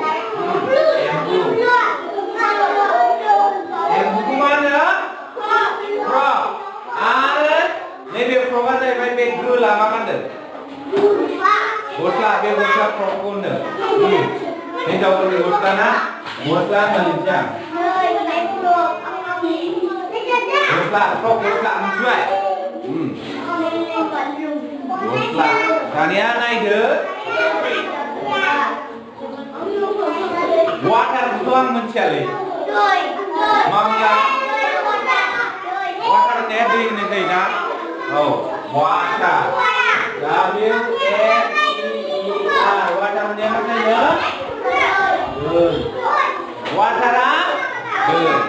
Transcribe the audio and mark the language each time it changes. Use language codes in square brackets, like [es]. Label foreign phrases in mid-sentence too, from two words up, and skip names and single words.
[brx] मा होनो frog आरो नैबे frogआ जाहैबाय बे गोला मा गानदों गस्ला बे गस्ला frogखौ होनो हिनजावफोरनि गस्ला ना गस्ला होननानै मिथिया gosla, frog gosla, मिथिबाय gosla दानिया नायदो वाटारखौथ' आं मिथियालै मा बुङा वाटार होननाया दै होननाय जायोना औ वाटार W A T E R वाटार होननाया मा जायो दै वाटारा दै